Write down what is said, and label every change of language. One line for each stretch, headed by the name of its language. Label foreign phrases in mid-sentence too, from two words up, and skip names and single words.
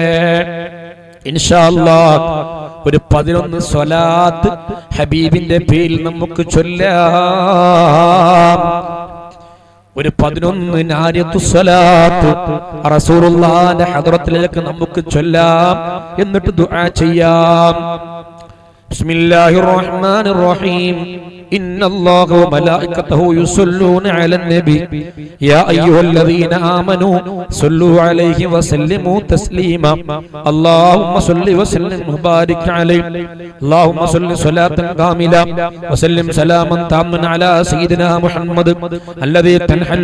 Arabic: إن شاء الله
Malayalam: ഒരു 11 സ്വലാത്ത് ഹബീബിന്റെ പേരിൽ നമുക്ക് ചൊല്ലാം. ഒരു 11 നാരിയത്തു സ്വലാത്ത് റസൂലുള്ളാഹിന്റെ ഹദ്റത്തിലേക്ക് നമുക്ക് ചൊല്ലാം. എന്നിട്ട് ദുആ ചെയ്യാം.
Arabic: بسم الله الرحمن الرحيم. إن الله وملائكته يصلون على النبي يا أيها الذين آمنوا صلوا عليه وسلموا تسليما اللهم صل وسلم وبارك عليه اللهم صل صلاة كاملة وسلم سلاما تاما على سيدنا محمد الذي تنحل